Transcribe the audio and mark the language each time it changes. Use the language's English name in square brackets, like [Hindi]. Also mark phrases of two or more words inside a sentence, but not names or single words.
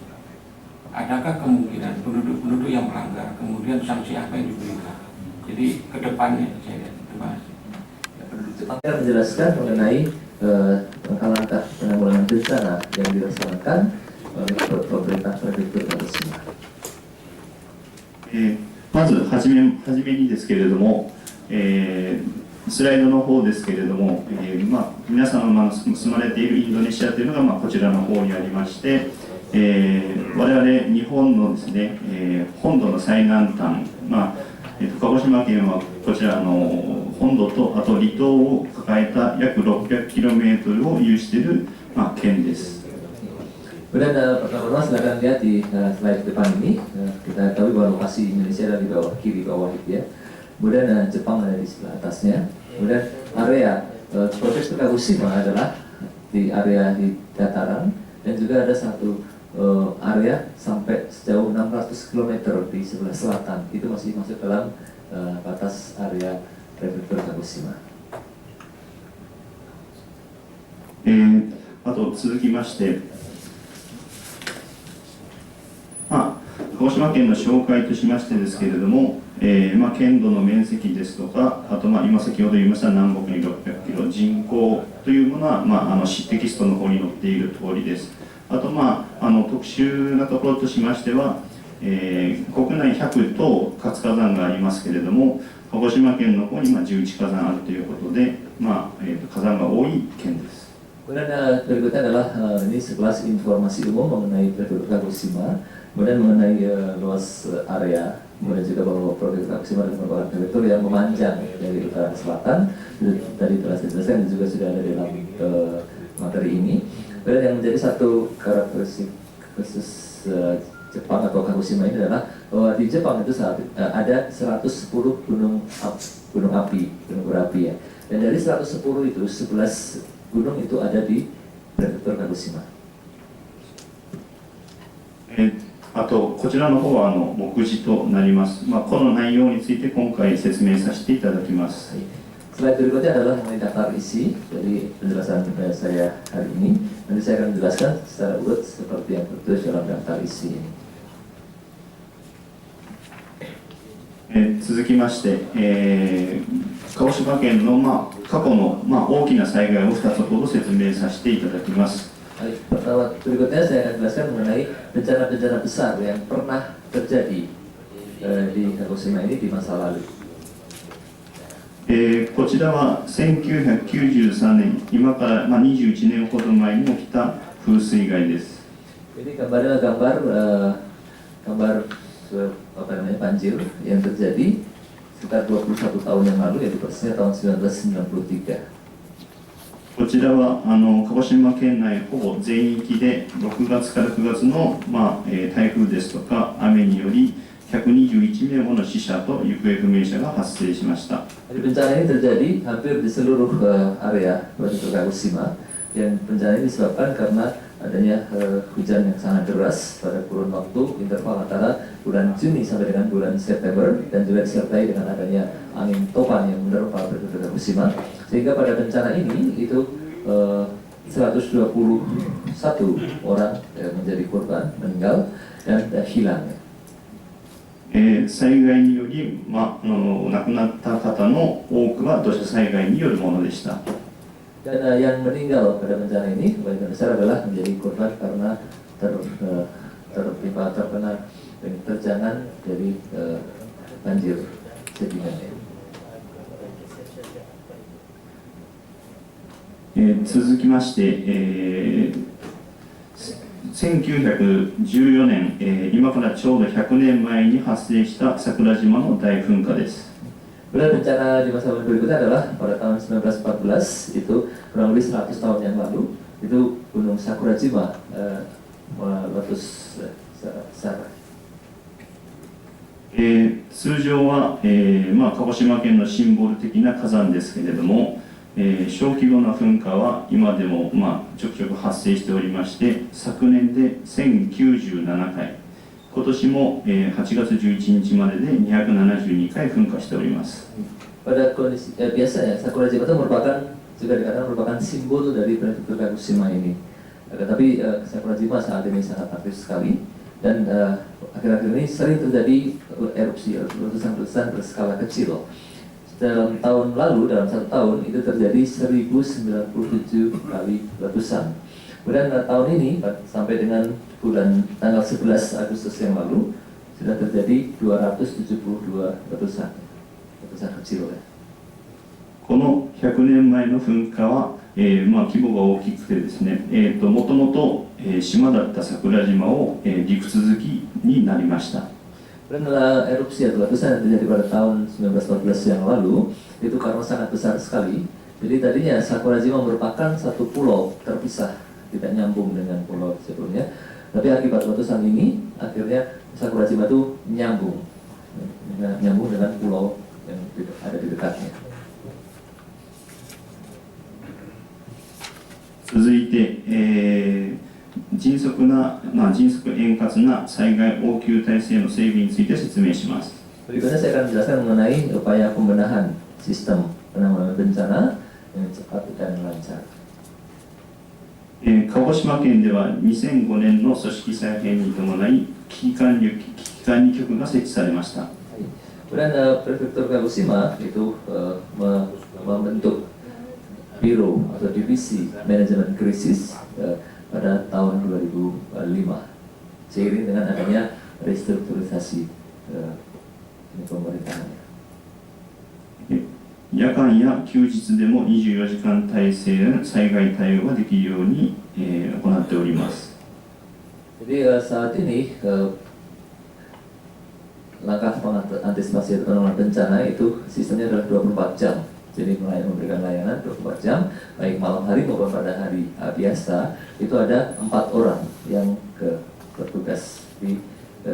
[Indonesian] Adakah kemungkinan penduduk-penduduk yang melanggar, kemudian sanksi apa yang diberikan? Jadi ke depannya saya lihat. Terima kasih. Penduduk Jepang menjelaskan mengenai langkah penanggulangan bencana yang dilaksanakan oleh pemerintah prefektur Kagoshima. [Japanese] まずはじめにですけれども、スライドの方ですけれども、皆様が住まれているインドネシアというのが、こちらの方にありまして、我々日本のですね、本土の最南端、鹿児島県はこちらの本土とあと離島を抱えた約 600km を有している、県です。 [Indonesian] Kemudian pertama-tama silakan lihat di slide depan ini, kita tahu bahwa lokasi Indonesia ada di bawah kiri bawah itu ya. Kemudian Jepang ada di sebelah atasnya. Kemudian area prefektur Kagoshima adalah di area di dataran, dan juga ada satu area sampai sejauh 600 km di sebelah selatan. Itu masih masuk dalam batas area prefektur Kagoshima. [Japanese] あと続きまして、鹿児島県の紹介としましてですけれども、県土の面積ですとか、あと今先ほど言いました南北に600キロ、人口というものは、テキストの方に載っている通りです。あと、特殊なところとしましては、国内100と活火山がありますけれども、鹿児島県の方に11火山あるということで、火山が多い県です。 [Indonesian] Kemudian berikutnya adalah ini sekelas informasi umum mengenai prefektur Kagoshima, kemudian mengenai luas area, kemudian juga bahwa prefektur Kagoshima merupakan prefektur yang memanjang dari utara ke selatan. Tadi telah saya jelaskan dan juga sudah ada dalam materi ini. Kemudian yang menjadi satu karakteristik khusus Jepang atau Kagoshima ini adalah bahwa di Jepang itu ada 110 gunung api, gunung berapi ya. Dan dari 110 itu 11 gunung itu ada di Prefektur Kagoshima. [Japanese] あとこちらの方は目次となります。この内容について今回説明させていただきます。 [Indonesian] Slide berikutnya adalah mengenai daftar isi dari penjelasan saya hari ini. Nanti saya akan menjelaskan secara urut seperti yang tertulis dalam daftar isi ini. [Japanese] 続きまして、鹿児島県の、過去の、大きな災害を2つほど説明させていただきます。 [Indonesian] Pertama, berikutnya saya akan jelaskan mengenai bencana-bencana besar yang pernah terjadi di Kagoshima ini di masa lalu. [Japanese] こちらは1993年、今から、21年ほど前に起きた風水害です。 [Indonesian] Ini gambarnya gambar banjir yang terjadi sekitar 21 tahun yang lalu, yaitu persisnya tahun 1993. [Japanese] こちらは鹿児島県内ほぼ全域で6月から9月の、台風ですとか雨により121名もの死者と行方不明者が発生しました。 [Indonesian] Bencana ini terjadi hampir di seluruh area Prefektur Kagoshima, dan bencana ini disebabkan karena adanya hujan yang sangat deras pada kurun waktu interval antara bulan Juni sampai dengan bulan September, dan juga disertai dengan adanya angin topan yang menerpa Prefektur Kagoshima, sehingga pada bencana ini itu 121 orang menjadi korban, meninggal dan hilang. [Japanese] 災害により、亡くなった方の多くは土砂災害によるものでした。 [Indonesian] Dan yang meninggal pada bencana ini kebanyakan besar adalah menjadi korban karena terkena terjangan dari banjir sedimennya. [Japanese] 続きまして、1914年、今からちょうど100年前に発生した桜島の大噴火です。 [Indonesian] Kemudian bencana di masa berikutnya adalah pada tahun 1914, itu kurang lebih 100 tahun yang lalu, itu Gunung Sakurajima meletus secara. [Japanese] 通常は、鹿児島県のシンボル的な火山ですけれども、小規模な噴火は今でも、ちょくちょく発生しておりまして、昨年で1097回、今年も、8月11日までで272回噴火しております。 [Indonesian] Pada kondisi biasanya Sakurajima itu juga dikatakan merupakan simbol dari Prefektur Kagoshima ini. Tetapi Sakurajima saat ini sangat aktif sekali, dan akhir-akhir ini sering terjadi erupsi letusan-letusan berskala kecil. Dalam tahun lalu, dalam 1 tahun itu terjadi 1097 kali letusan. Kemudian tahun ini sampai dengan tanggal 11 Agustus yang lalu sudah terjadi 272 letusan kecil ya. [Japanese] この100年前の噴火は、規模が大きくてですね、もともと島だった桜島を、陸続きになりました。 [Indonesian] Dan erupsi atau letusan yang terjadi pada tahun 1914 yang lalu itu karena sangat besar sekali. Jadi tadinya Sakurajima merupakan satu pulau terpisah, tidak nyambung dengan pulau sebelumnya. Tapi akibat letusan ini akhirnya Sakurajima itu nyambung dengan pulau yang ada di dekatnya. [Japanese] 続いて、迅速円滑な災害応急体制の整備について説明します。 [Indonesian] Berikutnya saya akan menjelaskan mengenai upaya pembenahan sistem penanggulangan bencana yang cepat dan lancar. [Japanese] 鹿児島県では2005年の組織再編に伴い危機管理局が設置されました。 [Indonesian] Kemudian Prefektur Kagoshima itu membentuk biro atau divisi manajemen krisis pada tahun 2005 seiring dengan adanya restrukturisasi pemerintahannya. [Japanese] 夜間や休日でも24時間体制での災害対応ができるように、行っております。 [Indonesian] Jadi saat ini langkah antisipasi penanggulangan bencana itu sistemnya adalah 24 jam. Jadi memberikan layanan 24 jam, baik malam hari maupun pada hari biasa. Itu ada 4 orang yang bertugas di